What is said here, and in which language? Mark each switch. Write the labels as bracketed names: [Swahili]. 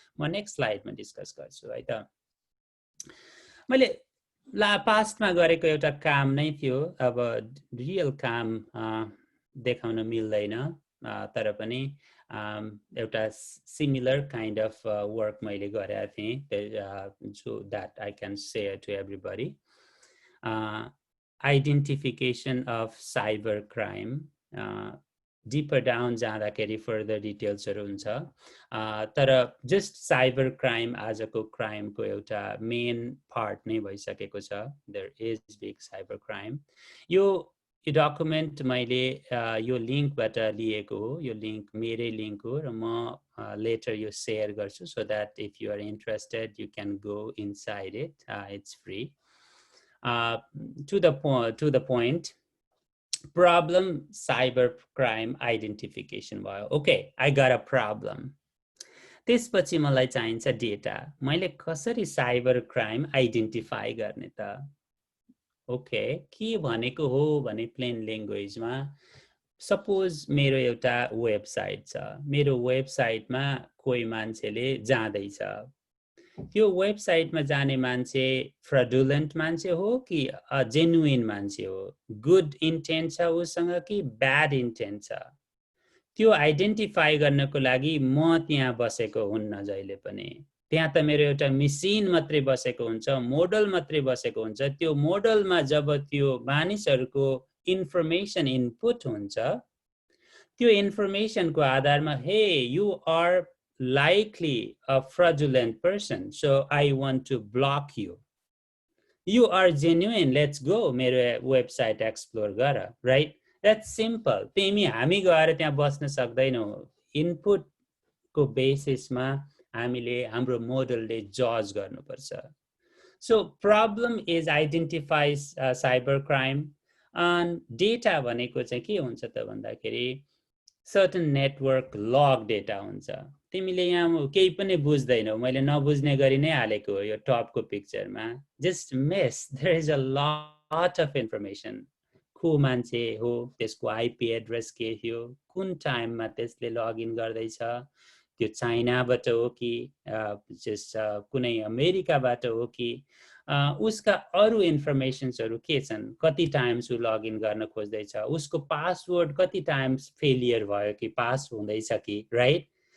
[Nepali] म next स्लाइडमा discuss गर्छु है त। मैले पास्टमा गरेको एउटा काम नै थियो, अब रियल काम देखाउन मिल्दैन, तर पनि एउटा सिमिलर काइन्ड अफ वर्क मैले गरेको थिएँ, [English] So that I can share to everybody. Identification of cyber crime. [Nepali] Deeper down जाँदाखेरि फर्दर डिटेल्सहरू हुन्छ, तर जस्ट साइबर क्राइम आजको क्राइमको एउटा मेन पार्ट नै भइसकेको छ। [English] There is big cyber crime. [Nepali] यो डकुमेन्ट मैले यो लिङ्कबाट लिएको हो, यो लिङ्क मेरै लिङ्क हो र म लेटर यो सेयर गर्छु [English] So that if you are interested you can go inside it, it's free. to the point, problem cyber crime identification भयो. Okay, I got a problem. [Nepali] त्यसपछि मलाई चाहिन्छ डेटा. मैले कसरी साइबर क्राइम आइडेन्टिफाई गर्ने त? ओके, के भनेको हो भने प्लेन ल्याङ्ग्वेजमा, सपोज मेरो एउटा वेबसाइट छ, मेरो वेबसाइटमा कोही मान्छेले जाँदैछ, त्यो वेबसाइटमा जाने मान्छे फ्रडुलेन्ट मान्छे हो कि जेन्युइन मान्छे हो, गुड इन्टेन्ट छ उसँग कि ब्याड इन्टेन्ट छ, त्यो आइडेन्टिफाई गर्नको लागि म त्यहाँ बसेको हुन्न जहिले पनि। त्यहाँ त मेरो एउटा मेसिन मात्रै बसेको हुन्छ, मोडल मात्रै बसेको हुन्छ। त्यो मोडलमा जब त्यो मानिसहरूको इन्फर्मेसन इनपुट हुन्छ, त्यो इन्फर्मेसनको आधारमा [English] Hey you are likely a fraudulent person, so I want to block you. You are genuine, let's go, [Nepali] मेरो वेबसाइट एक्सप्लोर गर, [English] right? That's simple. [Nepali] तिमी हामी गएर त्यहाँ बस्न सक्दैनौ। इनपुटको बेसिसमा हामीले हाम्रो मोडलले जज गर्नुपर्छ। [English] So problem is identifies cyber crime, and data [Nepali] भनेको चाहिँ के हुन्छ त भन्दाखेरि [English] certain network log data हुन्छ। [Nepali] तिमीले यहाँ केही पनि बुझ्दैनौ, मैले नबुझ्ने गरी नै हालेको हो यो टपको पिक्चरमा। [English] Just miss, there is a lot of information. [Nepali] को मान्छे हो, त्यसको आइपी एड्रेस के थियो, कुन टाइममा त्यसले लगइन गर्दैछ, त्यो चाइनाबाट हो कि कुनै अमेरिकाबाट हो कि, उसका अरू इन्फर्मेसन्सहरू के छन्, कति टाइम्स उ लगइन गर्न खोज्दैछ, उसको पासवर्ड कति टाइम्स फेलियर भयो कि पास हुँदैछ कि, राइट?